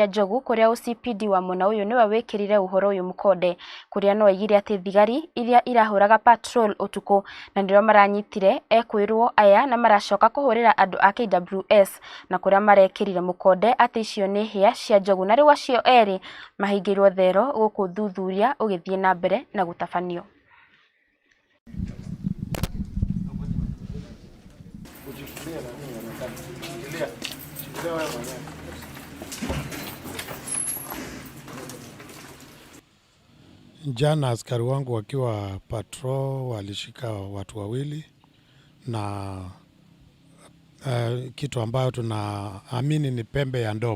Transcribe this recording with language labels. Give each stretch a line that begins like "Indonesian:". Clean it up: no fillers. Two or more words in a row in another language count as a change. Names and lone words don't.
Kikuyu: njogu kuria OCPD wa mwena uyu niwe wikirire uhoro uyu mukonde kuria no aigire ati thigari iria irahuraga patrol utuku na ndio maranyitire ekwirwo aya na maracoka kuhurira andu a KWS na kuria marekirire mukonde ati icio ni hĩa cia njogu na riu acio eri mahingirwo thero guku thuthuria ugithie na mbere na gutafanio.
Swahili: Jana askari wangu wakiwa patrol walishika watu wawili na kitu ambayo tunaamini ni pembe ya ndovu.